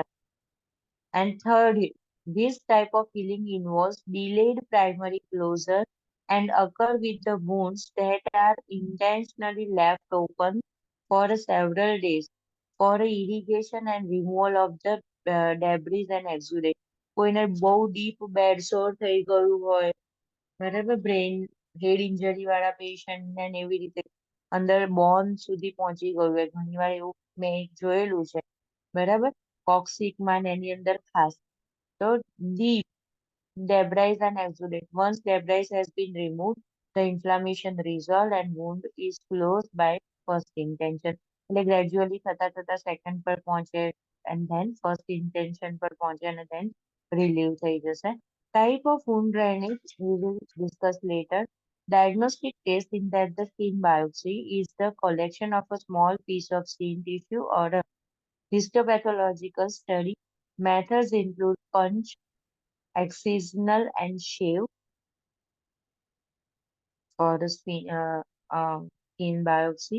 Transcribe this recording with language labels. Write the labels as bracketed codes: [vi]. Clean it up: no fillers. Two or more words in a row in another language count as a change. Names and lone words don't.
[en] And third, this type of healing involves delayed primary closure and occur with the wounds that are intentionally left open for several days for irrigation and removal of the debris and exudate. [gu] કોઈને બહુ [en] deep bed sore [gu] થઈ ગયું હોય બરાબર [en] brain head injury [gu] વાળા પેશન્ટ ને એવી રીતે અંદર બોન સુધી પહોંચી ગયું હોય ઘણીવાર એવું મેં જોયેલું છે બરાબર કોક્સિકમાં ને એની અંદર ખાસ તો [en] deep debris and exudate. Once debris has been removed, the inflammation resolved and wound is closed by first intention. [gu] એટલે gradually થતા second પર પહોંચે [en] and then first intention [gu] પર પહોંચે [en] and then [gu] relieve થઈ જશે. [en] Type of wound drainage we will discuss later. Diagnostic test in that the skin biopsy is the collection of a small piece of skin tissue or a histopathological study. Methods include punch, excisional and shave for the skin biopsy.